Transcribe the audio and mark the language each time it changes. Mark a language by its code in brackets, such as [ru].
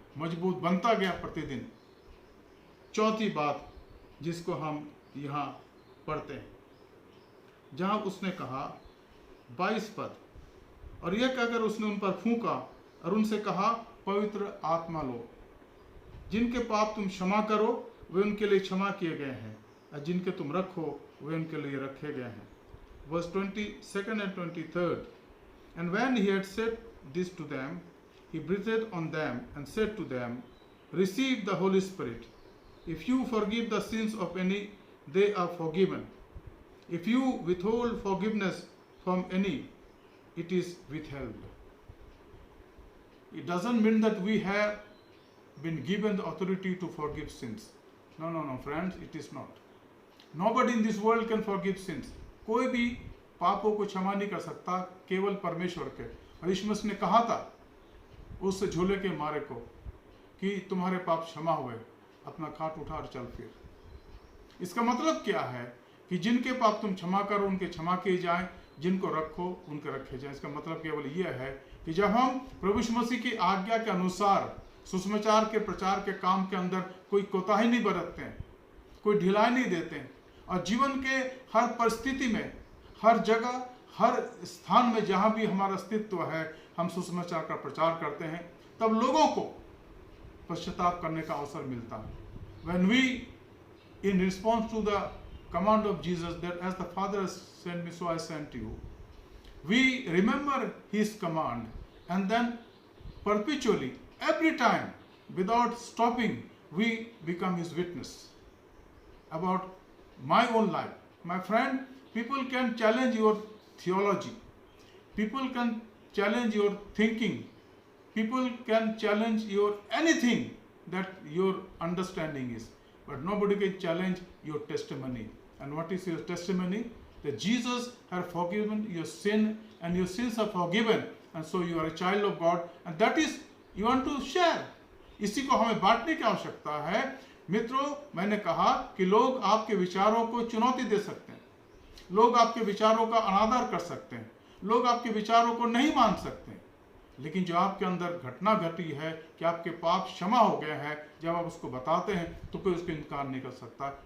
[hi] मजबूत बनता गया प्रतिदिन। चौथी बात जिसको हम यहाँ पढ़ते हैं, जहाँ उसने कहा 22 पद, और यह कहकर उसने उन पर फूंका और उनसे कहा, पवित्र आत्मा लो। जिनके पाप तुम क्षमा करो वे उनके लिए क्षमा किए गए हैं, और जिनके तुम रखो वे उनके लिए रखे गए हैं। [en] Verse 22 and 23. And when he had said this to them, he breathed on them and said to them, receive the Holy Spirit. If you forgive the sins of any, they are forgiven. If you withhold forgiveness from any, it is withheld. It doesn't mean that we have been given the authority to forgive sins. No, friends, it is not. Nobody in this world can forgive sins. [hi] कोई भी पापों को क्षमा नहीं कर सकता, केवल परमेश्वर के। और यीशु मसीह ने कहा था उस झोले के मारे को कि तुम्हारे पाप क्षमा हुए, अपना खाट उठा और चल फिर। इसका मतलब क्या है कि जिनके पाप तुम क्षमा करो उनके क्षमा किए जाएं, जिनको रखो उनके रखे जाएं। इसका मतलब केवल यह है कि जब हम प्रभु यीशु मसीह की आज्ञा के अनुसार सुसमाचार के प्रचार के काम के अंदर कोई कोताही नहीं बरतते हैं, कोई ढिलाई नहीं देते हैं, और जीवन के हर परिस्थिति में, हर जगह, हर स्थान में जहां भी हमारा अस्तित्व है, हम सुसमाचार का प्रचार करते हैं, तब लोगों को पश्चाताप करने का अवसर मिलता है। [en] When we, in response to the command of Jesus that as the Father has sent me, so I sent you, we remember His command, and then perpetually, every time, without stopping, we become His witness about my own life. My friend, people can challenge your theology, people can challenge your thinking, people can challenge your anything that your understanding is, but nobody can challenge your testimony. And what is your testimony? That Jesus has forgiven your sin and your sins are forgiven, and so you are a child of God, and that is you want to share. [hi] इसी को हमें बांटने की आवश्यकता है। मित्रों, मैंने कहा कि लोग आपके विचारों को चुनौती दे सकते हैं, लोग आपके विचारों का अनादर कर सकते हैं, लोग आपके विचारों को नहीं मान सकते हैं, लेकिन जो आपके अंदर घटना घटी है कि आपके पाप क्षमा हो गए हैं, जब आप उसको बताते हैं तो कोई उसको इनकार नहीं कर सकता।